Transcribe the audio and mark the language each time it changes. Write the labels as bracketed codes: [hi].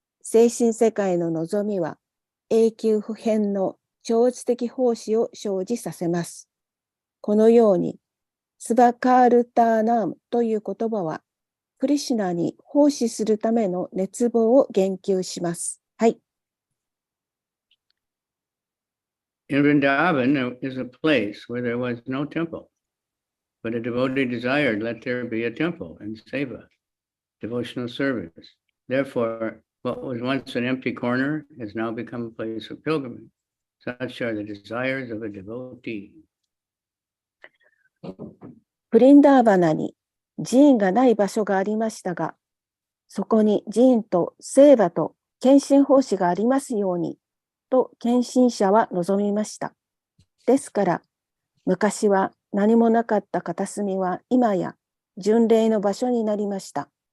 [ja] 精神世界の望みは永久不変の超越的奉仕を生じさせます。このように、スバカールターナームという言葉は、クリシュナに奉仕するための熱望を言及します。はい。 [en] In Vrindavan, there is a place where there was no temple, but a devotee desired, let there be a temple and seva, devotional service. Therefore, what was once an empty corner has now become a place of pilgrimage. Such are the desires of a devotee. [ja] ブリンダーバナに寺院がない場所がありましたが、そこに寺院と聖馬と献身奉仕がありますように、と献身者は望みました。ですから、昔は何もなかった片隅は今や巡礼の場所になりました。